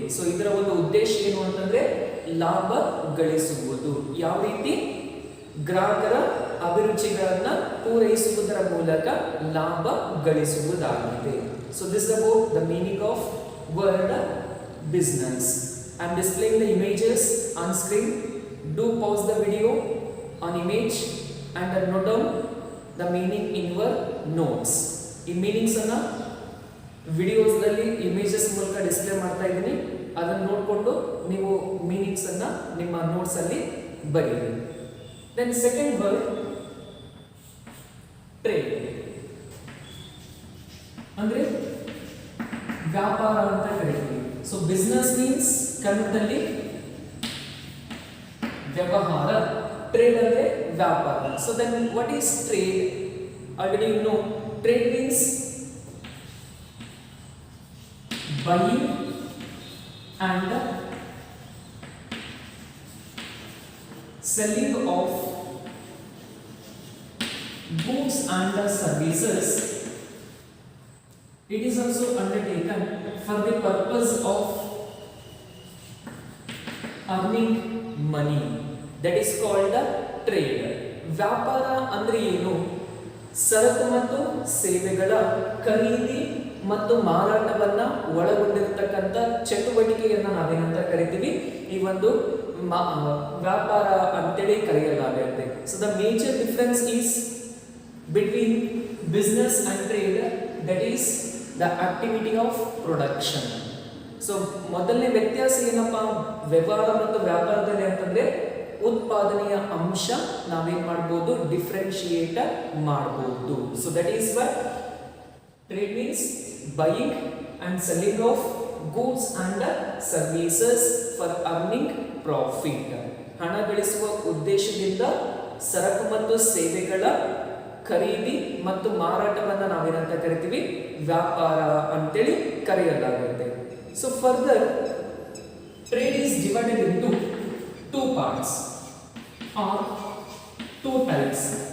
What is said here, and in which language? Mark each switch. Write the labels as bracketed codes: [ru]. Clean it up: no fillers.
[kn] So ಇದರ ಒಂದು ಉದ್ದೇಶ ಏನು ಅಂತಂದ್ರೆ ಲಾಭ ಗಳಿಸುವುದು. ಯಾವ ರೀತಿ? ಗ್ರಾಹಕರ ಅಭಿರುಚಿಗಳನ್ನ ಪೂರೈಸುವುದರ ಮೂಲಕ ಲಾಭ ಗಳಿಸುವುದಾಗಿದೆ. [en] So this about the meaning of word business. I am displaying the images on screen. Do pause the video on image and note down the meaning in your notes. [kn] ಈ ಮೀನಿಂಗ್ಸ್ ಅನ್ನ ವಿಡಿಯೋಸ್ ದಲ್ಲಿ images ಮೂಲಕ display ಮಾಡ್ತಾ ಇದ್ದೀನಿ. ಅದನ್ನು ನೋಡಿಕೊಂಡು ನೀವು meanings ಅನ್ನ ನಿಮ್ಮ ನೋಟ್ಸ್ ಅಲ್ಲಿ ಬರೆಯಿರಿ. [en] Then second word trade. [kn] ಅಂದ್ರೆ ವ್ಯಾಪಾರ ಅಂತ ಕರೀತೀವಿ. ಸೊ ಬಿಸ್ನೆಸ್ ಮೀನ್ಸ್ ಕನ್ನಡದಲ್ಲಿ ವ್ಯವಹಾರ, ಟ್ರೇಡ್ ಅಂದ್ರೆ ವ್ಯಾಪಾರ. [en] So then what is trade? Already you know trade means buying and selling of goods and services. It is also undertaken for the purpose of earning money. That is called trade. [kn] ವ್ಯಾಪಾರ ಅಂದ್ರೆ ಏನು? ಸರಕು ಮತ್ತು ಸೇವೆಗಳ ಖರೀದಿ ಮತ್ತು ಮಾರಾಟವನ್ನ ಒಳಗೊಂಡಿರತಕ್ಕಂಥ ಚಟುವಟಿಕೆಯನ್ನ ನಾವೇನಂತ ಕರಿತೀವಿ? ಈ ಒಂದು ವ್ಯಾಪಾರ ಅಂತೇಳಿ ಕರೆಯಲಾಗುತ್ತೆ. [en] So the major difference is between business and trade, that is the activity of production. [kn] So ಮೊದಲನೇ ವ್ಯತ್ಯಾಸ ಏನಪ್ಪಾ ವ್ಯವಹಾರ ಮತ್ತು ವ್ಯಾಪಾರದಲ್ಲಿ ಅಂತಂದ್ರೆ ಉತ್ಪಾದನೆಯ ಅಂಶ ನಾವೇನ್ ಮಾಡಬಹುದು? ಡಿಫ್ರೆನ್ಶಿಯೇಟ್ ಮಾಡಬಹುದು. [en] So that is what trade means buying and selling of goods and services for earning profit. [kn] ಹಣ ಗಳಿಸುವ ಉದ್ದೇಶದಿಂದ ಸರಕು ಮತ್ತು ಸೇವೆಗಳ ಖರೀದಿ ಮತ್ತು ಮಾರಾಟವನ್ನು ನಾವೇನಂತ ಕರಿತೀವಿ? ವ್ಯಾಪಾರ ಅಂತೇಳಿ ಕರೆಯಲಾಗುತ್ತೆ. [en] So further trade is divided into two parts or two types.